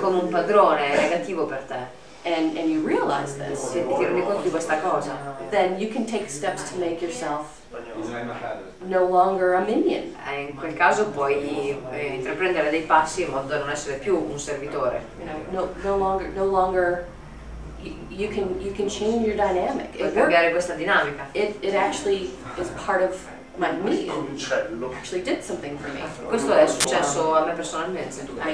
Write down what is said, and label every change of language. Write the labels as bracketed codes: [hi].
[it] come un padrone, è negativo per te, [en] and you realize this, [it] e ti rendi conto di questa cosa, [en] then you can take steps to make yourself no longer a minion. [it] in quel caso puoi intraprendere dei passi in modo da non essere più un servitore. [en] No longer. You can change your dynamic. [it] Puoi cambiare questa dinamica. [en] It actually is part of me. It actually did something for me. [it] Questo è successo a me personalmente.